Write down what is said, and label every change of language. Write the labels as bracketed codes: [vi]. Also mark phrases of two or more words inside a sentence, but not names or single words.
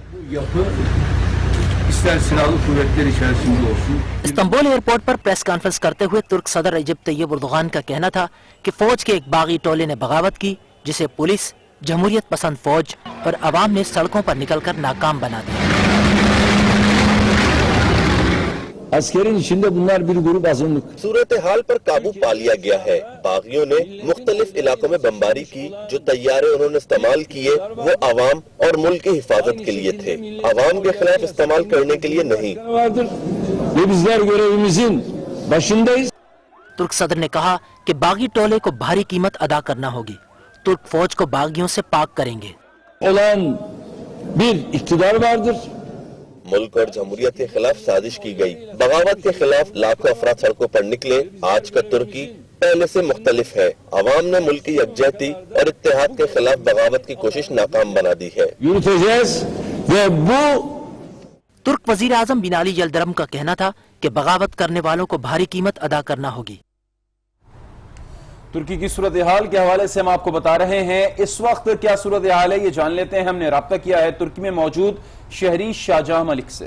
[ur] استنبول ایئرپورٹ پر پریس کانفرنس کرتے ہوئے ترک صدر رجب طیب اردوغان کا کہنا تھا کہ فوج کے ایک باغی ٹولے نے بغاوت کی، جسے پولیس، جمہوریت پسند فوج اور عوام نے سڑکوں پر نکل کر ناکام بنا دیا۔ [tr] Askerin içinde bunlar bir grup azınlık. [ur] صورتحال پر قابو پا لیا گیا ہے۔ باغیوں نے مختلف علاقوں میں بمباری کی، جو طیارے انہوں نے استعمال کیے وہ عوام اور ملک کی حفاظت کے لیے تھے، عوام کے خلاف استعمال کرنے کے لیے نہیں۔ [tr] Vardır ve bizler görevimizin başındayız. [ur] ترک صدر نے کہا کہ باغی ٹولے کو بھاری قیمت ادا کرنا ہوگی، ترک فوج کو باغیوں سے پاک کریں گے۔ [tr] Olan bir iktidar vardır. [ur] ملک اور جمہوریت کے خلاف سازش کی گئی، بغاوت کے خلاف لاکھوں افراد سڑکوں پر نکلے۔ آج کا ترکی پہلے سے مختلف ہے، عوام نے ملکی یکجہتی اور اتحاد کے خلاف بغاوت کی کوشش ناکام بنا دی ہے۔ [tr] Yürüteceğiz ve bu [ur] ترک وزیر اعظم بن علی یلدرم کا کہنا تھا کہ بغاوت کرنے والوں کو بھاری قیمت ادا کرنا ہوگی۔ ترکی کی صورتحال کے حوالے سے ہم آپ کو بتا رہے ہیں اس وقت کیا صورتحال ہے، یہ جان لیتے ہیں۔ ہم نے رابطہ کیا ہے ترکی میں موجود شہری شاہجہاں ملک سے۔